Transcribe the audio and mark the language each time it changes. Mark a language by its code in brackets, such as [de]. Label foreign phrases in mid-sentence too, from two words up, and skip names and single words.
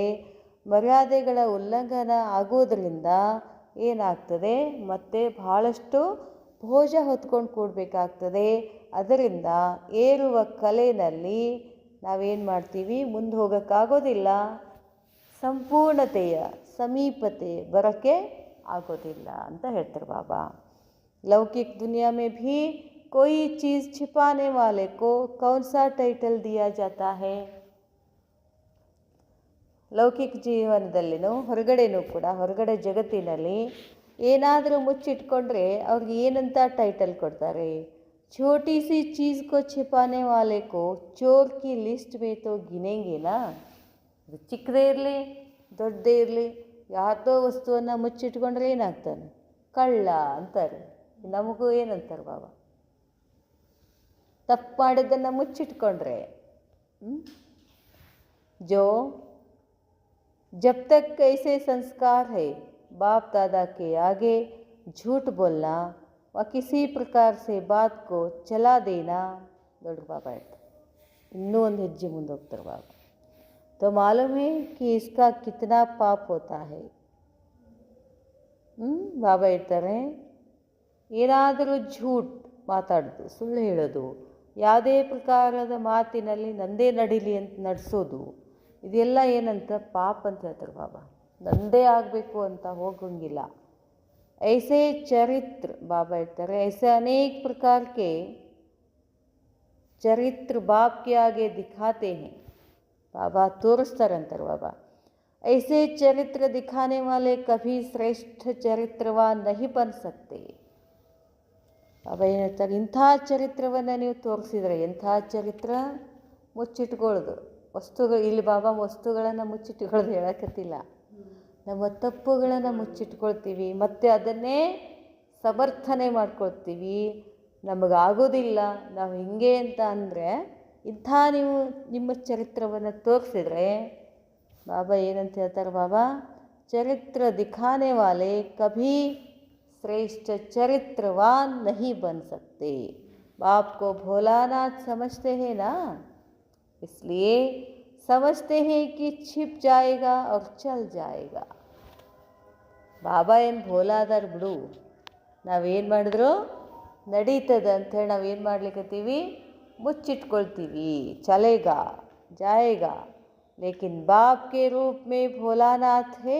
[kn] ಮರ್ಯಾದೆಗಳ ಉಲ್ಲಂಘನ ಆಗೋದ್ರಿಂದ ಏನಾಗ್ತದೆ, ಮತ್ತೆ ಬಹಳಷ್ಟು ಭೋಜ ಹೊತ್ಕೊಂಡು ಕೂಡಬೇಕಾಗ್ತದೆ. ಅದರಿಂದ ಏರುವ ಕಲೆಯಲ್ಲಿ ನಾವೇನು ಮಾಡ್ತೀವಿ, ಮುಂದೆ ಹೋಗೋಕ್ಕಾಗೋದಿಲ್ಲ. ಸಂಪೂರ್ಣತೆಯ ಸಮೀಪತೆ ಬರೋಕ್ಕೆ ಆಗೋದಿಲ್ಲ ಅಂತ ಹೇಳ್ತಾರೆ ಬಾಬಾ. [hi] लौकिक दुनिया में भी कोई चीज़ छिपाने वाले को कौन सा टाइटल दिया जाता है. [kn] ಲೌಕಿಕ ಜೀವನದಲ್ಲಿನೂ ಹೊರಗಡೆನೂ ಕೂಡ, ಹೊರಗಡೆ ಜಗತ್ತಿನಲ್ಲಿ ಏನಾದರೂ ಮುಚ್ಚಿಟ್ಕೊಂಡ್ರೆ ಅವ್ರಿಗೆ ಏನಂತ ಟೈಟಲ್ ಕೊಡ್ತಾರೆ. [hi] छोटी सी चीज़ को छिपाने वाले को चोर की लिस्ट में तो गिनेंगे ना. [kn] ಅದು ಚಿಕ್ಕದೇ ಇರಲಿ ದೊಡ್ಡದೇ ಇರಲಿ, ಯಾರ್ದೋ ವಸ್ತುವನ್ನು ಮುಚ್ಚಿಟ್ಕೊಂಡ್ರೆ ಏನಾಗ್ತಾನೆ, ಕಳ್ಳ ಅಂತಾರೆ. ನಮಗೂ ಏನಂತಾರೆ ಬಾಬಾ, ತಪ್ಪು ಮಾಡಿದ್ದನ್ನು ಮುಚ್ಚಿಟ್ಕೊಂಡ್ರೆ, [hi] जो जब तक कैसे संस्कार है बाप दादा के आगे झूठ बोलना व किसी प्रकार से बात को चला देना. [kn] दौड़ बाबा ಹೇಳ್ತಾರೆ, ಇನ್ನೂ ಒಂದು ಹೆಜ್ಜೆ ಮುಂದೆ ಹೋಗ್ತಾರೆ ಬಾಬಾ. [hi] तो मालूम है कि इसका कितना पाप होता है. [kn] ಬಾಬಾ ಹೇಳ್ತಾರೆ, ಏನಾದರೂ ಝೂಟ್ ಮಾತಾಡೋದು, ಸುಳ್ಳು ಹೇಳೋದು, ಯಾವುದೇ ಪ್ರಕಾರದ ಮಾತಿನಲ್ಲಿ ನಂದೇ ನಡೀಲಿ ಅಂತ ನಡೆಸೋದು, ಇದೆಲ್ಲ ಏನಂತ ಪಾಪ ಅಂತ ಹೇಳ್ತಾರೆ ಬಾಬಾ. ನಂದೇ ಆಗಬೇಕು ಅಂತ ಹೋಗಂಗಿಲ್ಲ. [hi] ऐसे चरित्र बाबा ಹೇಳ್ತಾರೆ, ऐसे अनेक प्रकार के चरित्र बाप के आगे दिखाते हैं. [kn] बाबा ತೋರಿಸ್ತಾರಂತಾರೆ ಬಾಬಾ. [hi] ऐसे चरित्र दिखाने वाले कभी श्रेष्ठ चरित्रवान नहीं बन सकते. [kn] ಬಾಬಾ ಏನು ಹೇಳ್ತಾರೆ, ಇಂಥ ಚರಿತ್ರವನ್ನು ನೀವು ತೋರಿಸಿದರೆ, ಎಂಥ ಚರಿತ್ರ, ಮುಚ್ಚಿಟ್ಕೊಳ್ಳೋದು ವಸ್ತುಗಳು. ಇಲ್ಲಿ ಬಾಬಾ ವಸ್ತುಗಳನ್ನು ಮುಚ್ಚಿಟ್ಕೊಳ್ಳೋದು ಹೇಳಕತ್ತಿಲ್ಲ, ನಮ್ಮ ತಪ್ಪುಗಳನ್ನು ಮುಚ್ಚಿಟ್ಕೊಳ್ತೀವಿ, ಮತ್ತು ಅದನ್ನೇ ಸಮರ್ಥನೆ ಮಾಡ್ಕೊಳ್ತೀವಿ. ನಮಗಾಗೋದಿಲ್ಲ, ನಾವು ಹಿಂಗೆ ಅಂತ ಅಂದರೆ, ಇಂಥ ನೀವು ನಿಮ್ಮ ಚರಿತ್ರವನ್ನು ತೋರಿಸಿದ್ರೆ ಬಾಬಾ ಏನಂತ ಹೇಳ್ತಾರೆ ಬಾಬಾ, [hi] चरित्र दिखाने वाले कभी श्रेष्ठ चरित्रवान नहीं बन सकते. बाप को भोलानाथ समझते हैं ना, इसलिए समझते हैं कि छिप जाएगा और चल जाएगा. [kn] ಬಾಬಾ ಏನು ಭೋಲಾದಾರ ಬಿಡು, ನಾವೇನು ಮಾಡಿದ್ರು ನಡೀತದೆ ಅಂಥೇಳಿ ನಾವೇನು ಮಾಡ್ಲಿಕ್ಕತ್ತೀವಿ, ಮುಚ್ಚಿಟ್ಕೊಳ್ತೀವಿ. [hi] चलेगा जाएगा, लेकिन बाप के रूप में भोलानाथ है.